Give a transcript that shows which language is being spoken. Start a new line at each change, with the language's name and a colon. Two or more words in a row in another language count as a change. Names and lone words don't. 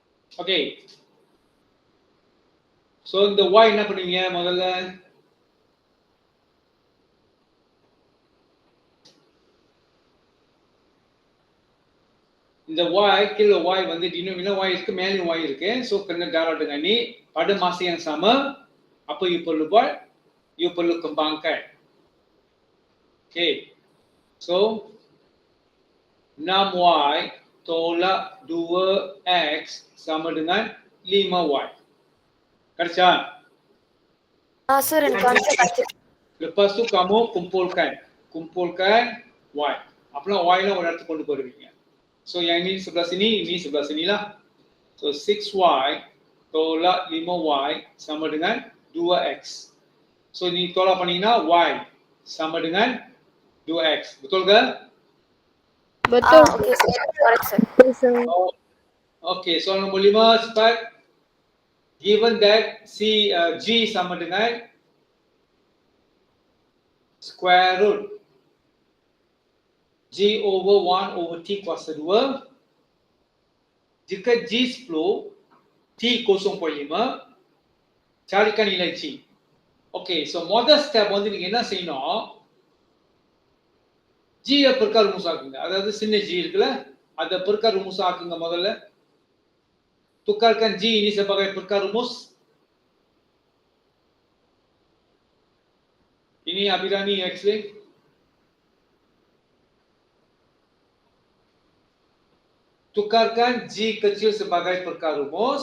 Tamil: ஓகே, சோ இந்த y என்ன பண்ணுவீங்க முதல்ல? இந்த y kilo y வந்து denominator y இருக்கு, மேலே y இருக்கு.
Malay: சோ kena darab dengan ni pada masa yang sama apa you perlu buat? You perlu kembangkan.
English: Okay, so
Malay: 6y tolak 2x sama dengan 5y. Kerja.
Tamil: சார் எனக்கு ஆன்சர் கிடைச்சிருச்சு.
Malay: Lepas tu kamu kumpulkan y.
Tamil: Apalah y lah ஒரு இடத்துக்கு கொண்டு போடுவீங்க.
Malay: So yang ini sebelah sini, ini sebelah sini lah. So 6y tolak 5y sama dengan 2x. So ini tolak பண்ணீங்கன்னா y sama dengan 2x. Betul ke? Betul.
Tamil: ஓகே சார், கரெக்ட் சார்.
English: Oh, okay,
Malay: soal nombor 5 cepat.
English: Given that G
Malay: sama dengan
English: square root G over 1 over T kuasa 2.
Malay: Jika G 10, T 0.5, carikan nilai G.
English: Okay, so
Tamil: முதல் ஸ்டெப் வந்து நீங்க என்ன செய்யணும்? G பெருக்கா ரூமுஸ் ஆக்குங்க. அதாவது சின்ன G இருக்குல்ல, அதை பெருக்கா ரூமுஸ் ஆக்குங்க முதல்ல.
Malay: Tukarkan G ini sebagai perkara rumus. Ini Abirani explain. Tukarkan G kecil sebagai perkara rumus.